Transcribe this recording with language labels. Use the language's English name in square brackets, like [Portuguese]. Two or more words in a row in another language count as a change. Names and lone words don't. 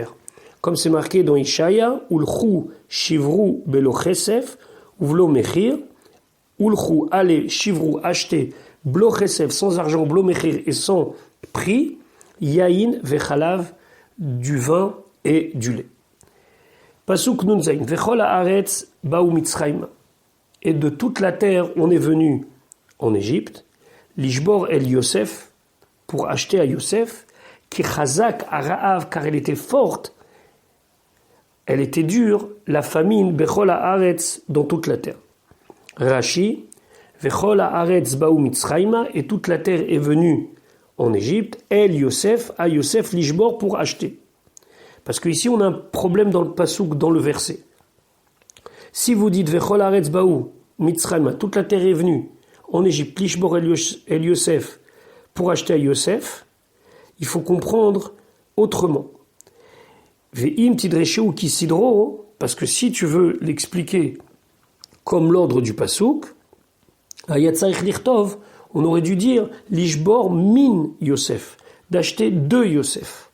[French] Comme c'est marqué dans Ishaya, [Hebrew] ולכו שברו בלוא כסף ובלוא מחיר ולכו, [French] allez, shivru, acheter, [Hebrew] בלא כסף, [French] sans argent, [Hebrew] בלא מחיר, [French] et sans prix, [Hebrew] יין וחלב, [French] du vin et du lait. [Hebrew] פסוק נ"ז וכל הארץ באו מצרים, [French] et de toute la terre, on est venu en Égypte, [Hebrew] לשבור אל יוסף, [French] pour acheter à Yosef, qui [Hebrew] חזק הרעב, [French] car elle était forte, elle était dure, la famine, [Hebrew] בכל הארץ, [French] dans toute la terre. [Hebrew] Rashi, וכל הארץ באו מצרימה, [French] et toute la terre est venue en Égypte, [Hebrew] אל יוסף, [French] à Yosef l'ishbor, pour acheter. Parce qu'ici on a un problème dans le pasouk, dans le verset. Si vous dites [Hebrew] וכל הארץ באו מצרימה, [French] toute la terre est venue en Égypte, [Hebrew] לשבור אל יוסף, [French] pour acheter à Yosef, il faut comprendre autrement. [Hebrew] ואם תדרשו כסדרו, [French] parce que si tu veux l'expliquer comme l'ordre du pasouk, [Hebrew] היה צריך לכתוב, [French] on aurait dû dire [Hebrew] לשבור מן יוסף, [French] d'acheter de Yosef.